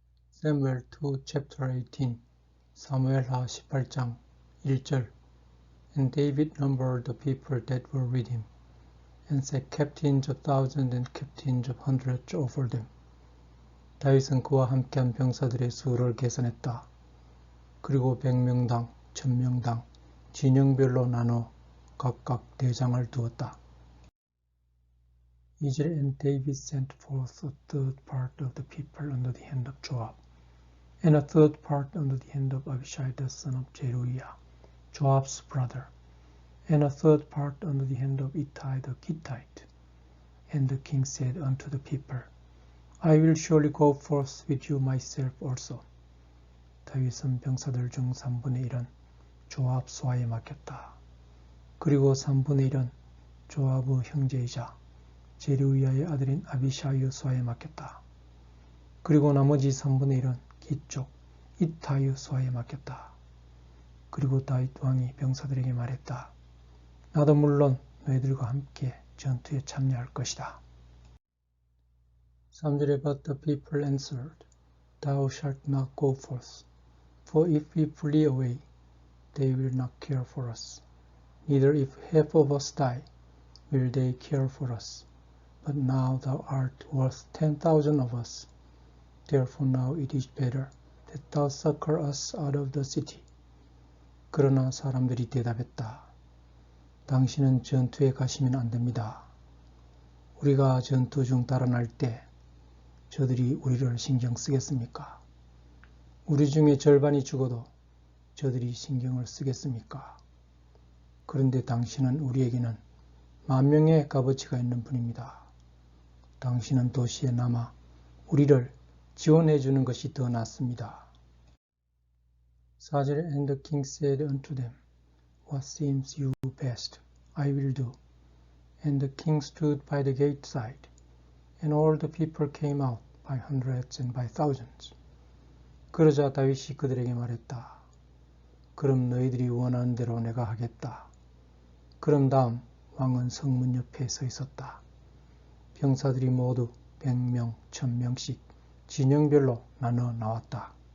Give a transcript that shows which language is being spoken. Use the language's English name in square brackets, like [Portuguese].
[English] Samuel 2 chapter 18 [Korean] 사무엘하 18장 1절 [English] And David numbered the people that were with him and set captains of thousands and captains of hundreds over them. [Korean] 다윗은 그와 함께한 병사들의 수를 계산했다. 그리고 100명당, 1000명당 진영별로 나눠 각각 대장을 두었다. [English] 2절 And David sent forth a third part of the people under the hand of Joab, and a third part under the hand of Abishai the son of Zeruiah, Joab's brother, and a third part under the hand of Ittai the Gittite. And the king said unto the people, I will surely go forth with you myself also. [Korean] 다윗은 병사들 중 3분의 1은 조압 수하에 맡겼다. 그리고 3분의 1은 조압의 형제이자 제르우야의 아들인 아비샤이 수하에 맡겼다. 그리고 나머지 3분의 1은 기쪽 이타이 수하에 맡겼다. 그리고 다윗 왕이 병사들에게 말했다. 나도 물론 너희들과 함께 전투에 참여할 것이다. [English] 3절에 But the people answered, Thou shalt not go forth, for if we flee away, they will not care for us. Neither if half of us die, will they care for us. But now thou art worth 10,000 of us. Therefore now it is better that thou succor us out of the city. [Korean] 그러나 사람들이 대답했다. 당신은 전투에 가시면 안 됩니다. 우리가 전투 중 달아날 때 저들이 우리를 신경 쓰겠습니까? 우리 중에 절반이 죽어도 저들이 신경을 쓰겠습니까? 그런데 당신은 우리에게는 10,000명의 값어치가 있는 분입니다. 당신은 도시에 남아 우리를 지원해 주는 것이 더 낫습니다. [English] 4절 And the king said unto them, What seems you best, I will do. And the king stood by the gate side, and all the people came out by hundreds and by thousands. [Korean] 그러자 다윗이 그들에게 말했다. 그럼 너희들이 원하는 대로 내가 하겠다. 그런 다음 왕은 성문 옆에 서 있었다. 병사들이 모두 100명, 1000명씩 진영별로 나눠 나왔다.